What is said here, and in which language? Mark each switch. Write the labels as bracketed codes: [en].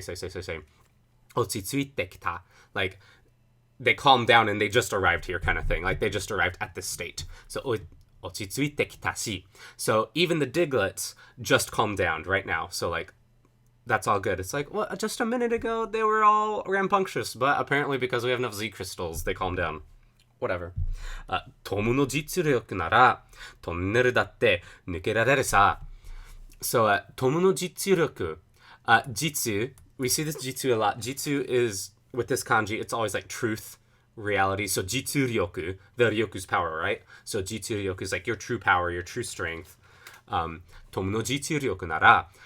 [ja] Ochitsuite kita. [en] Like they calmed down and they just arrived here kind of thing. Like they just arrived at this state. So [ja] ochitsuite kitashi. [en] So even the Diglets just calmed down right now. So like that's all good. It's like, well, just a minute ago they were all rambunctious, but apparently because we have enough Z crystals, they calmed down. Whatever. [ja] トムの実力ならトンネルだって抜けられるさ。 So, トムの実力. [en] Jitsu, we see this jitsu a lot. Jitsu is, with this kanji, it's always like truth, reality. So, jitsu ryoku, the ryoku's power, right? So, jitsu ryoku is like your true power, your true strength. [ja] トムの実力なら.